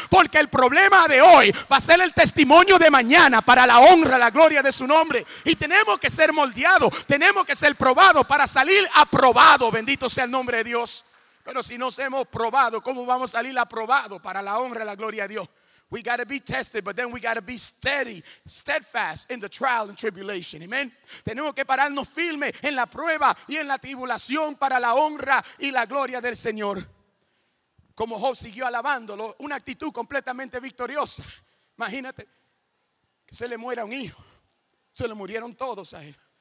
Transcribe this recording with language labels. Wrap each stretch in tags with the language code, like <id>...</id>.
<es>Porque el problema de hoy va a ser el testimonio de mañana para la honra, la gloria de su nombre. Y tenemos que ser moldeados, tenemos que ser probados para salir aprobado. Bendito sea el nombre de Dios. Pero si nos hemos probado, ¿cómo vamos a salir aprobado para la honra y la gloria de Dios?</es> <en>We got to be tested, but then we got to be steadfast in the trial and tribulation. Amen.</en> <es>Tenemos que pararnos firmes en la prueba y en la tribulación para la honra y la gloria del Señor. Como Job siguió alabándolo, una actitud completamente victoriosa. Imagínate que se le muera un hijo. Se le murieron todos a él.</es>